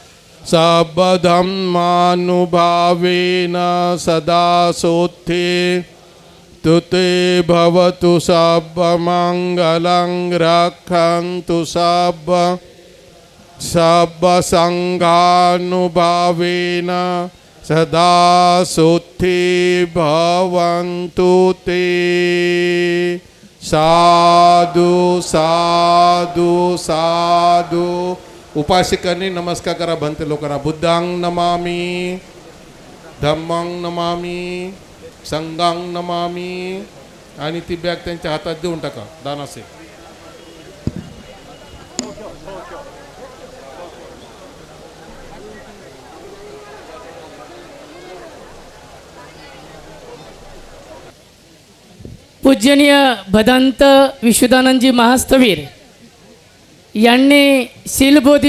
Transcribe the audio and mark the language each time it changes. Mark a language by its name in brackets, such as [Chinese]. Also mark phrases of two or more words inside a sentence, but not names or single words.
[Pali] सर्वधर्मानुभावेन सदा सोत्थे तुते भवतु सर्वमङ्गलं रक्षन्तु सर्वसङ्घानुभावेन सदा सोत्थे भवन्तु ते। साधु साधु साधु. [Marathi] उपासकांनी नमस्कार करा भंते लोकांना. [Pali] बुद्धांग नमामि, धम्मांग नमामि, संघांग नमामि. [Marathi] आणि ती बॅग त्यांच्या हातात देऊन टाका दानासे. पूजनीय भदंत विशुद्धानंदजी महास्थवीर यांनी शीलबोधी